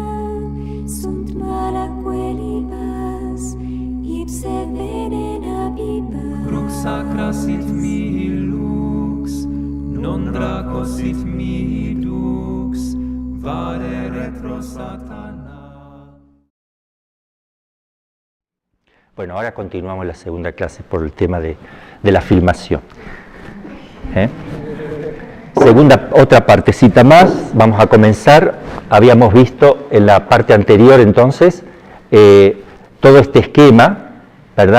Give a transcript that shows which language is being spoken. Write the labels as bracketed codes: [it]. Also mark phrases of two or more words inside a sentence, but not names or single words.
[la] Sunt malaque libas, ipse venena bibas. Crux sacra sit mi lux, non draco sit mi dux, vade retro satana. [es] Bueno, ahora continuamos la segunda clase por el tema de la filmación. Otra partecita más, vamos a comenzar. Habíamos visto en la parte anterior entonces todo este esquema, ¿verdad?